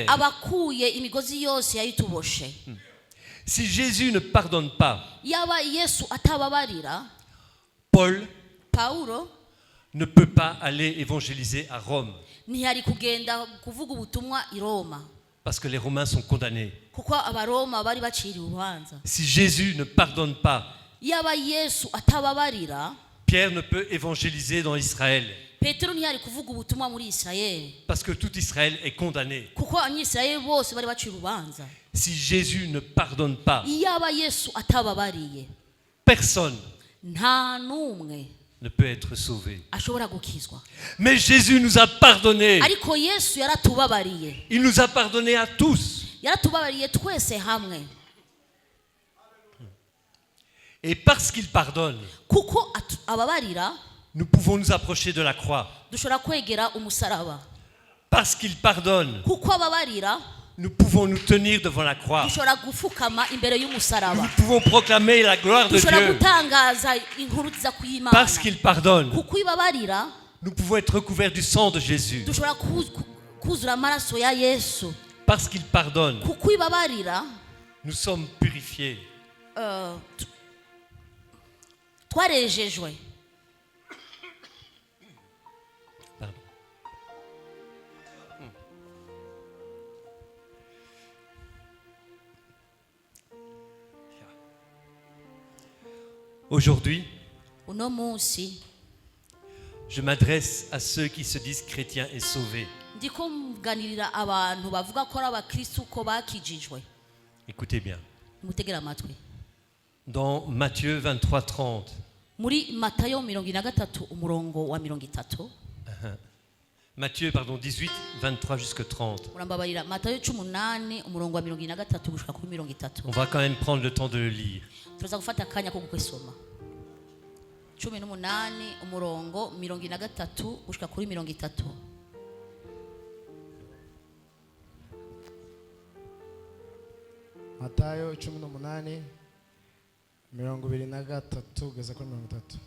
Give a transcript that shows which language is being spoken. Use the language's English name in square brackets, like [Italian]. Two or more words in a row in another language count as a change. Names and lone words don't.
[Rundi] abakuye imigozi yose yayituboshe. [French] Si Jésus ne pardonne pas, [Rundi] yaba Yesu atababarira, Paulo [French] ne peut pas aller évangéliser à Rome. [Rundi] ntiyari kugenda kuvuga ubutumwa i Roma. [French] Parce que les Romains sont condamnés. [Rundi] kuko abaroma bari baciriwe urubanza. [French] Si Jésus ne pardonne pas, [Rundi] yaba Yesu atababarira, [French] Pierre ne peut évangéliser dans Israël. [Rundi] Petero ntiyari kuvuga ubutumwa muri Israeli. [French] Parce que tout Israël est condamné. [Rundi] kuko abanyisirayeli bose bari baciriwe urubanza. [French] Si Jésus ne pardonne pas, [Rundi] yaba Yesu atababariye, [French] personne [Rundi] nta numwe [French] ne peut être sauvé. [Rundi] ashobora gukizwa. [French] Mais Jésus nous a pardonné. [Rundi] ariko Yesu yaratubabariye. [French] Il nous a pardonné à tous. [Rundi] yaratubabariye twese hamwe. [French] Et parce qu'il pardonne, [Rundi] kuko ababarira, [French] nous pouvons nous approcher de la croix. [Rundi] dushobora kwegera umusaraba. [French] Parce qu'il pardonne, [Rundi] kuko ababarira, [French] nous pouvons nous tenir devant la croix. [Rundi] dushobora gufukama imbere y'umusaraba. [French] Nous pouvons proclamer la gloire de [Rundi] dushobora [French] Dieu. [Rundi] gutangaza inkuru nziza kw'Imana. [French] Parce qu'il pardonne, [Rundi] kuko ibabarira, [French] nous pouvons être recouverts du sang de Jésus. [Rundi] dushobora kuzura amaraso ya Yesu. [French] Parce qu'il pardonne, [Rundi] kuko ibabarira, [French] nous sommes purifiés. [Rundi] twarejejwe. [French] Pardon. Aujourd'hui, [Rundi] uno munsi [French] je m'adresse à ceux qui se disent chrétiens et sauvés. [Rundi] ndiko mganirira abantu bavuga ko ari abakristo ko bakijijwe. [French] Écoutez bien. [Rundi] mutegera amatwi. [French] Dans Matthieu 23:30, [Rundi] muri Matayo 23 umurongo wa 30. [French] Matthieu 18, 23 jusqu'à 30. [Rundi] murambabarira Matayo 18 umurongo wa 23 gushika kuri 30. [French] On va quand même prendre le temps de le lire. [Rundi] turaza gufata akanya ko gukesoma. 18 umurongo 23 gushika kuri 30. Matayo 18 23 kugeza kuri 30.